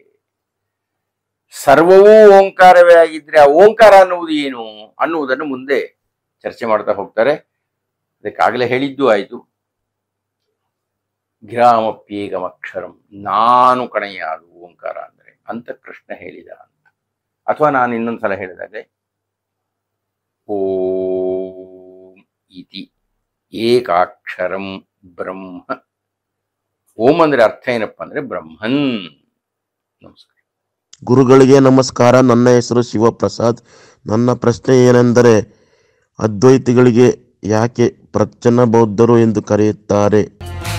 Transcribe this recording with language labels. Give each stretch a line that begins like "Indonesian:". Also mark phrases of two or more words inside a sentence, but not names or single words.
Kannada: ಸರ್ವವೂ ಓಂಕಾರವೇ ಆಗಿದ್ರೆ ಆ ಓಂಕಾರ ಅನ್ನುವುದು ಏನು ಅನ್ನುವುದನ್ನು ಮುಂದೆ ಚರ್ಚೆ ಮಾಡ್ತಾ ಹೋಗ್ತಾರೆ. ಅದಕ್ಕಾಗಲೇ ಹೇಳಿದ್ದು ಆಯಿತು. ಗಿರಾಮಪ್ಯೇಕಮಕ್ಷರಂ, ನಾನು ಕಣೆಯ ಅದು ಓಂಕಾರ ಅಂದರೆ ಅಂತ ಕೃಷ್ಣ ಹೇಳಿದ ಅಂತ. ಅಥವಾ ನಾನು ಇನ್ನೊಂದ್ಸಲ ಹೇಳಿದಾಗೆ,
Sanskrit: ಓಂ ಇತಿ ಏಕಾಕ್ಷರಂ ಬ್ರಹ್ಮ.
Kannada: ಓಂ ಅಂದ್ರೆ ಅರ್ಥ ಏನಪ್ಪ ಅಂದ್ರೆ ಬ್ರಹ್ಮನ್. ನಮಸ್ಕಾರ. ಗುರುಗಳಿಗೆ ನಮಸ್ಕಾರ. ನನ್ನ ಹೆಸರು ಶಿವಪ್ರಸಾದ್. ನನ್ನ ಪ್ರಶ್ನೆ ಏನೆಂದರೆ, ಅದ್ವೈತಿಗಳಿಗೆ ಯಾಕೆ ಪ್ರಚ್ಛನ್ನ ಬೌದ್ಧರು ಎಂದು ಕರೆಯುತ್ತಾರೆ?